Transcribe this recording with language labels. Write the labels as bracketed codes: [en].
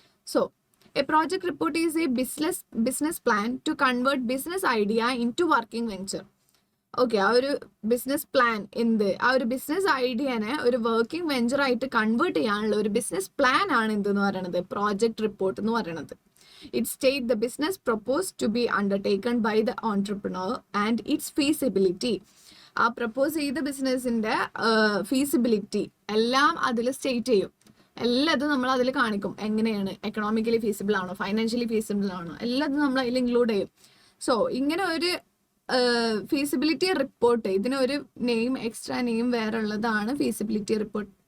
[en] So a project report is a business plan to convert business idea into working venture. [ml] ആ ഒരു business plan ആ ഒരു business ഐഡിയനെ ഒരു working venture ആയിട്ട് convert ചെയ്യാനുള്ള ഒരു ബിസിനസ് പ്ലാൻ ആണ് എന്തെന്ന് പറയുന്നത്, പ്രോജക്റ്റ് റിപ്പോർട്ട് എന്ന് പറയുന്നത്. [en] It states the business proposed to be undertaken by the entrepreneur and its feasibility. [ml] ആ പ്രപ്പോസ് ചെയ്ത ബിസിനസിന്റെ ഫീസിബിലിറ്റി എല്ലാം അതിൽ സ്റ്റേറ്റ് ചെയ്യും. എല്ലാതും നമ്മൾ അതിൽ കാണിക്കും. എങ്ങനെയാണ്, എക്കണോമിക്കലി ഫീസിബിൾ ആണോ, ഫൈനാൻഷ്യലി ഫീസിബിൾ ആണോ, എല്ലാതും നമ്മൾ അതിൽ ഇൻക്ലൂഡ് ചെയ്യും. സോ ഇങ്ങനെ ഒരു ഫീസിബിലിറ്റി റിപ്പോർട്ട്, ഇതിനൊരു എക്സ്ട്രാ നെയിം വേറെ ഉള്ളതാണ് ഫീസിബിലിറ്റി റിപ്പോർട്ട്.